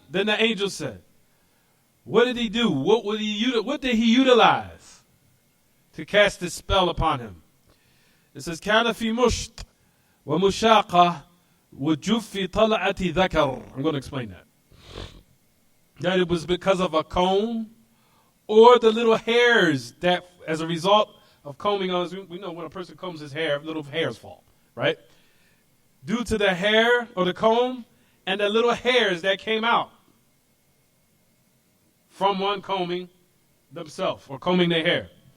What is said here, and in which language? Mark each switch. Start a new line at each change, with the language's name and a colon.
English: Then the angel said, what did he do? What did he utilize to cast this spell upon him? It says,
Arabic: كان في مشط ومشاقة وجف طلعة ذكر.
English: I'm going to explain that. That it was because of a comb or the little hairs that, as a result of combing on, we know when a person combs his hair, little hairs fall, right? Due to the hair or the comb and the little hairs that came out from one combing themselves or combing their hair.